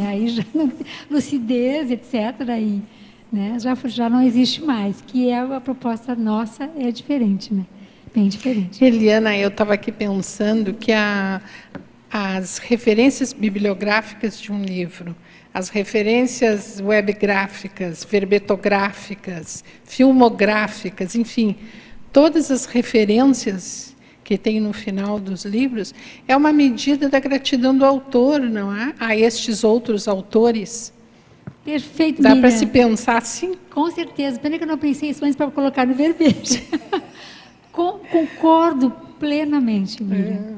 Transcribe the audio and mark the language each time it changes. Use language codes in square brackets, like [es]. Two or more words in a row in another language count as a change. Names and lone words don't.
[pt] Aí já não, lucidez, etc. Aí, né? Já não existe mais. Que a proposta nossa é diferente, né? Bem diferente. Eliana, eu estava aqui pensando que as referências bibliográficas de um livro, as referências webgráficas, verbetográficas, filmográficas, enfim, todas as referências que tem no final dos livros, é uma medida da gratidão do autor, não é? A estes outros autores. Perfeito, Dá para Miriam. se pensar assim? Com certeza. Pena que eu não pensei isso antes para colocar no verbete. Concordo plenamente, Miriam.